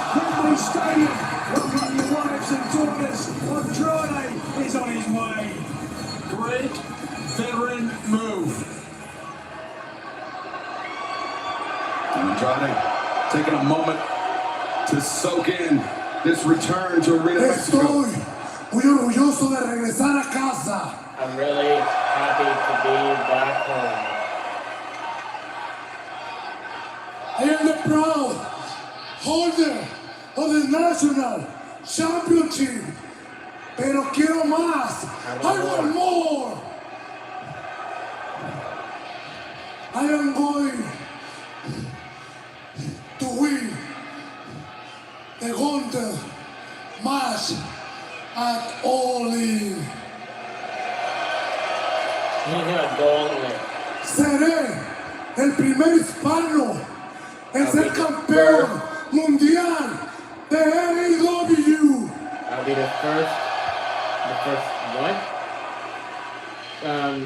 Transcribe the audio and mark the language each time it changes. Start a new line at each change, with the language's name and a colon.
English: Wembley Stadium. Welcome your wives and daughters. Andrade is on his way. Great veteran move. Andrade taking a moment to soak in this return to Arena Mexico.
Spanish: Estoy muy orgulloso de regresar a casa.
English: I'm really happy to be back home. I am the proud holder of the National Championship.
Spanish: Pero quiero más.
English: I want more. I am going to win the Hunter match at All In. He's gonna go on there.
Spanish: Seré el primer hispano en ser campeón mundial de AEW.
English: I'll be the first what?